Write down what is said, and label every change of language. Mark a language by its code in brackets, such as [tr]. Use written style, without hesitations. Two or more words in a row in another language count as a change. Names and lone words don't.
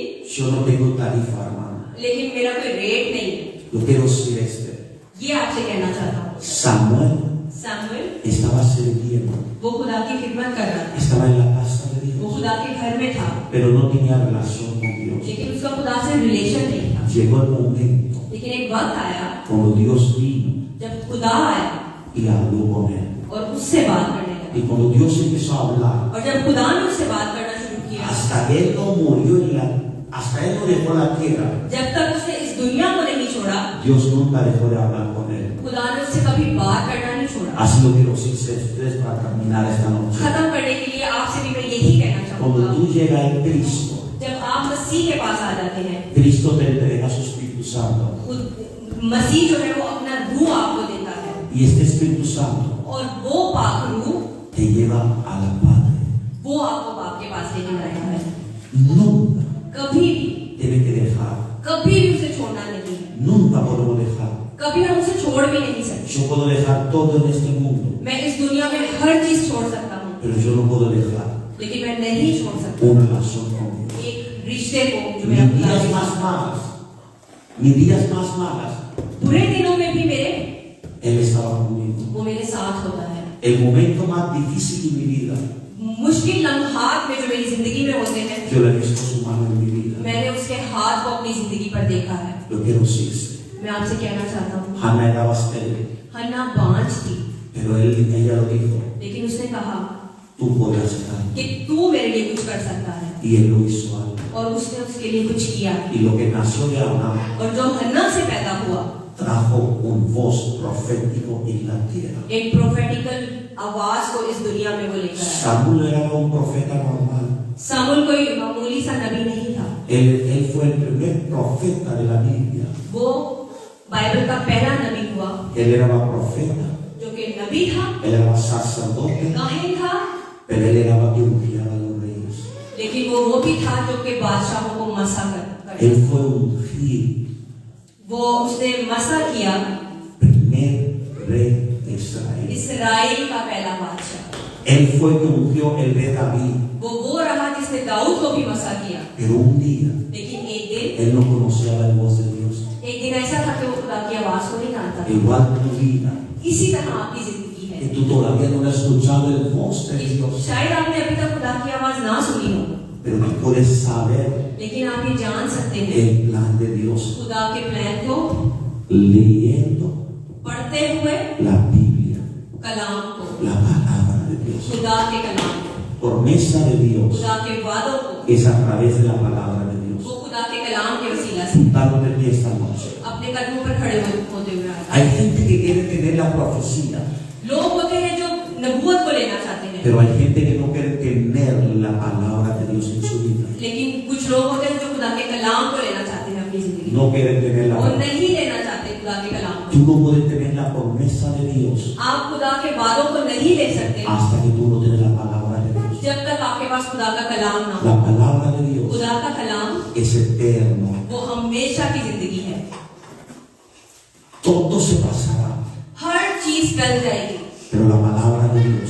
[es] Yo no tengo tarifa, hermano. [ur] لیکن میرا کوئی ریٹ نہیں ہے. [es] Yo quiero decir este. [ur] یہ آپ سے کہنا چاہتا ہوں. [es] Samuel [ur] सैमुअल [es] estaba sirviendo, [ur] وہ خدا کی خدمت کر رہا تھا, [es] estaba en la casa de [ur] वो [es] Dios, [ur] خدا کے گھر میں تھا, [es] pero no tenía relación con Dios. [ur] لیکن اس کا خدا سے ریلیشن نہیں تھا. [es] Llegó el momento [ur] لیکن ایک وقت آیا [es] cuando Dios vino [ur] جب خدا آیا [es] y habló con él. [ur] اور اس سے بات کرنے لگا, [es] Y cuando Dios empezó a hablar, [ur] اور جب خدا نے اس سے بات کرنا شروع کیا, [es] hasta él no murió hasta él no dejó la tierra, [ur] جب تک اس نے اس دنیا کو نہیں چھوڑا, [es] Dios nunca dejó de hablar con él. [ur] خدا نے اس سے کبھی بات کرنا نہیں چھوڑا. [es] Así lo quiero decir ustedes para terminar esta noche. [ur] ختم کرنے کے لیے آپ سے بھی میں یہی کہنا [es] Cuando [ur] चाहूंगा, [es] tú llegas a Cristo, [ur] جب آپ مسیح کے پاس آ جاتے ہیں, [es] Cristo te entrega su Espíritu Santo. [ur] مسیح جو ہے وہ اپنا روح آپ کو دیتا ہے, [es] Y este Espíritu Santo [ur] اور وہ پاک روح [es] te lleva a la Padre. [ur] وہ آپ کو باپ کے پاس لیکے جائے گا ہے. [es] Nunca [ur] کبھی بھی [es] tiene que dejar. [ur] کبھی بھی اسے چھوڑنا نہیں ہے, [es] Nunca podemos dejar. [ur] کبھی ہم اسے چھوڑ بھی نہیں سکتے. [es] Yo puedo dejar todo en este mundo, [ur] میں اس دنیا میں ہر چیز چھوڑ سکتا ہوں, [es] pero yo no puedo dejar [ur] لیکن میں نہیں چھوڑ سکتا [es] una relación con Dios. [ur] ایک رشتے کو جو میرا [es] Mis [ur] खुदा [es] días [ur] के [es] más [ur] साथ। [es] malas, mis días más malas, [ur] برے دنوں میں بھی میرے [es] Él estaba conmigo. [ur] وہ میرے ساتھ ہوتا ہے. [es] El momento más difícil de mi vida, [ur] مشکل لمحات میں جو میری زندگی میں ہوتے ہیں, [es] yo le he visto su mano en mi vida. [ur] میں نے اس کے ہاتھ کو اپنی زندگی پر دیکھا ہے. [es] Yo quiero decirse, [ur] میں آپ سے کہنا چاہتا ہوں, [es] Hannah era estéril, [ur] حنہ بانجھ تھی, [es] pero ella lo dijo, [ur] لیکن اس نے کہا [es] tú puedes hacer algo. [ur] کہ تو میرے لیے کچھ کر سکتا ہے, [es] Y él lo hizo algo. [ur] اور اس نے اس کے لیے کچھ کیا. [es] Y lo que nació de Hannah [ur] اور جو حنہ سے پیدا ہوا, [es] trajo un voz profético en la tierra. [ur] ایک پروفیٹیکل آواز کو اس دنیا میں وہ لے کر آیا. [es] Samuel no era un profeta normal. [ur] سامویل کوئی معمولی سا نبی نہیں تھا, [es] Él fue el primer profeta de la Biblia. [ur] وہ بائبل کا پہلا نبی ہوا [es] Él era profeta, [ur] جو کہ نبی تھا, [es] él era sacerdote, [ur] کاہن تھا, [es] pero él era que ungía a los reyes. [ur] لیکن وہ بھی تھا جو کہ بادشاہوں کو مسح کر [es] Él fue ungir, [ur] وہ اس نے مسح کیا [es] primer rey de Israel. [ur] اسرائیل کا پہلا بادشاہ. [es] Él fue que ungió el rey David, [ur] وہ رہا جس نے داؤد کو بھی مسح کیا, [es] pero un día [ur] لیکن ایک دن [es] él no conocía la voz de Dios. [ur] ایسا تھا کہ وہ خدا کی آواز کو نہیں جانتا تھا. [es] Igual tu vida, [ur] اسی طرح آپ کی زندگی ہے [es] que tú todavía no has escuchado el voz de Dios, [ur] شاید آپ نے ابھی تک خدا کی آواز نہ سنی ہو, [es] pero tú puedes saber [ur] لیکن آپ یہ جان سکتے ہیں [es] el plan de Dios [ur] خدا کے پلان کو [es] leyendo [ur] پڑھتے ہوئے, [es] la Biblia, [ur] کلام کو, [es] la palabra de Dios. [ur] خدا کے کلام کو, [es] Promesa de Dios [ur] خدا کے وعدوں کو, [es] es a través de la palabra de Dios. [ur] وہ خدا کے کلام کے وسیلہ سے [es] Dándote de esta noche. [ur] اپنے قدموں پر کھڑے ہوتے ہوئے آتا ہے. [es] Hay gente que quiere tener la profecía, [ur] لوگ ہوتے ہیں جو نبوت کو لینا چاہتے ہیں, [es] pero hay gente que no quiere tener la palabra de Dios en su vida. [ur] لیکن کچھ لوگ ہوتے ہیں جو خدا کے کلام کو لینا چاہتے ہیں اپنی زندگی میں. [es] No quieren tener [ur] वो [es] la [ur] نہیں لینا چاہتے خدا کے کلام کو. [es] Tú no puedes tener la promesa de Dios [ur] آپ خدا کے وعدوں کو نہیں لے سکتے [es] hasta que tú no tienes la palabra de Dios. [ur] جب تک آپ کے پاس خدا کا کلام نہ ہو. [es] La palabra de Dios [ur] خدا کا کلام [es] es eterno. [ur] وہ ہمیشہ کی زندگی ہے. [es] Todo se pasará, [ur] ہر چیز ٹل جائے گی, [es] pero la palabra de Dios